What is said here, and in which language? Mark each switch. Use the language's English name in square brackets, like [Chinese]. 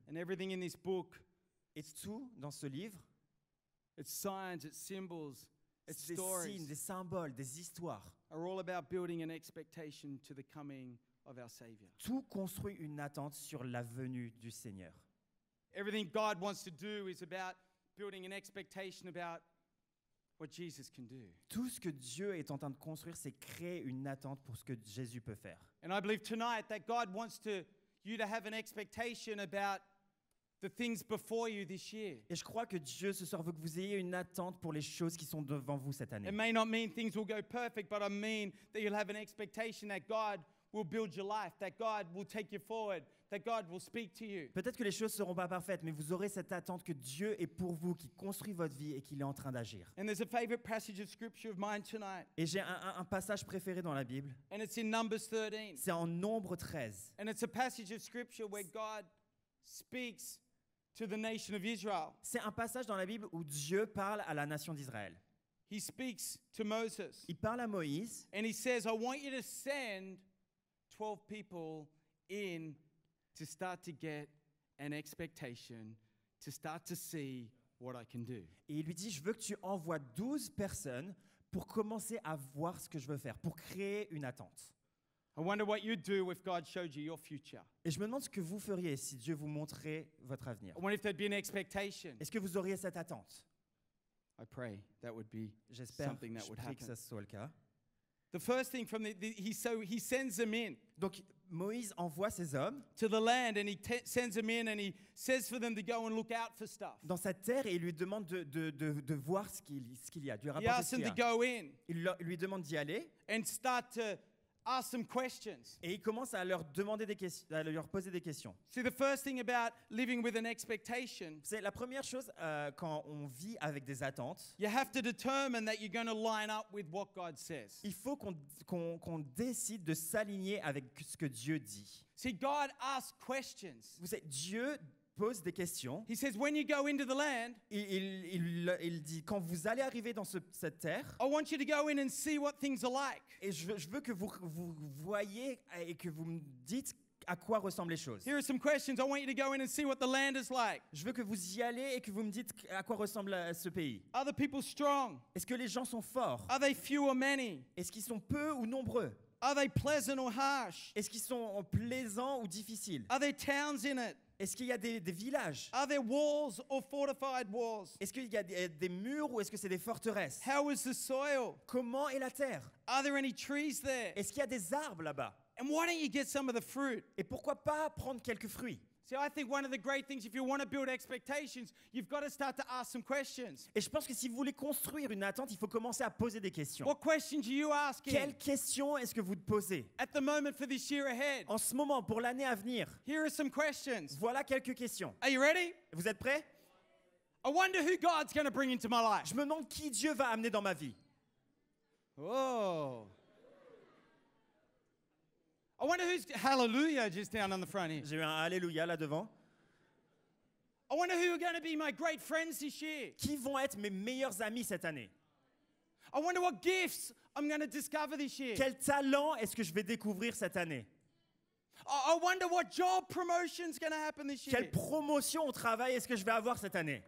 [English] and everything in this book, [French] et tout dans ce livre, [English] its signs, its symbols, its [French] des signes, [English] stories, [French] des symboles, des histoires. [English] are all about building an expectation to the coming of our Savior. [French] Tout construit une attente sur la venue du Seigneur. [English] Everything God wants to do is about building an expectation about what Jesus can do. [French] Tout ce que Dieu est en train de construire, c'est créer une attente pour ce que Jésus peut faire. [English] And I believe tonight that God wants you to have an expectation about the things before you this year. [French] Et je crois que Dieu ce soir veut que vous ayez une attente pour les choses qui sont devant vous cette année. [English] It may not mean things will go perfect, but I mean that you'll have an expectation that God will build your life, that God will take you forward, that God will speak to you. [French] Peut-être que les choses ne seront pas parfaites, mais vous aurez cette attente que Dieu est pour vous, qui construit votre vie et qu'il est en train d'agir. [English] And there's a favorite passage of scripture of mine tonight, [French] Et j'ai un passage préféré dans la Bible, [English] and it's in Numbers 13. [French] c'est en Nombre 13. [English] And it's a passage of scripture where God speaks to the nation of Israel. [French] C'est un passage dans la Bible où Dieu parle à la nation d'Israël. [English] He speaks to Moses, [French] Il parle à Moïse [English] and he says, I want you to send 12 people in to start to get an expectation, to start to see what I can do. [French] Et il lui dit, je veux que tu envoies 12 personnes pour commencer à voir ce que je veux faire, pour créer une attente. [English] I wonder what you'd do if God showed you your future. [French] Et je me demande ce que vous feriez si Dieu vous montrait votre avenir. [English] I wonder if there'd be an expectation. [French] Est-ce que vous auriez cette attente? [English] I pray that would be [French] J'espère, [English] something that [French] je [English] would [French] prie que [English] happen. [French] ça soit le cas. [English] The first thing from he sends them in [French] Donc Moïse envoie ces hommes [English] to the land and he sends them in and he says for them to go and look out for stuff. [French] dans sa terre et il lui demande de voir ce qu'il y a, de lui [English] He [French] rapporter [English] asks [French] ce qu'il [English] them [French] y [English] to [French] a. [English] go in [French] Il lui demande d'y aller [English] and start to ask some questions. [French] et il commence à leur demander des questions, à leur poser des questions. [English] See, the first thing about living with an expectation, [French] C'est la première chose quand on vit avec des attentes. [English] you have to determine that you're going to line up with what God says. [French] Il faut qu'on décide de s'aligner avec ce que Dieu dit. [English] See, God asks questions. [French] Vous savez, Dieu pose des questions. [English] He says, when you go into the land, [French] Il dit, quand vous allez arriver dans cette terre, [English] I want you to go in and see what things are like. [French] et je veux que vous voyez et que vous me dites à quoi ressemblent les choses. [English] Here are some questions. I want you to go in and see what the land is like. [French] Je veux que vous y allez et que vous me dites à quoi ressemble ce pays. [English] Are the people strong? [French] Est-ce que les gens sont forts? [English] Are they few or many? [French] Est-ce qu'ils sont peu ou nombreux? [English] Are they pleasant or harsh? [French] Est-ce qu'ils sont plaisants ou difficiles? [English] Are there towns in it? [French] Est-ce qu'il y a des villages? [English] Are there walls or fortified walls? [French] Est-ce qu'il y a des murs ou est-ce que c'est des forteresses? [English] How is the soil? [French] Comment est la terre? [English] Are there any trees there? [French] Est-ce qu'il y a des arbres là-bas? [English] And why don't you get some of the fruit? [French] Et pourquoi pas prendre quelques fruits? [English] See, I think one of the great things, if you want to build expectations, you've got to start to ask some questions. [French] Et je pense que si vous voulez construire une attente, il faut commencer à poser des questions. [English] What questions are you asking [French] Quelles questions est-ce que vous posez? [English] at the moment for this year ahead? [French] En ce moment, pour l'année à venir, [English] Here are some questions. [French] voilà quelques questions. [English] Are you ready? [French] Vous êtes prêts? [English] I wonder who God's going to bring into my life. [French] Je me demande qui Dieu va amener dans ma vie. Oh. [English] I wonder who's hallelujah just down on the front here. [French] J'ai eu un alléluia là devant. [English] I wonder who are going to be my great friends this year. [French] Qui vont être mes meilleurs amis cette année? [English] I wonder what gifts I'm going to discover this year. [French] Quel talent est-ce que je vais découvrir cette année? [English] I wonder what job promotion's going to happen this year. [French] Quelle promotion au travail est-ce que je vais avoir cette année?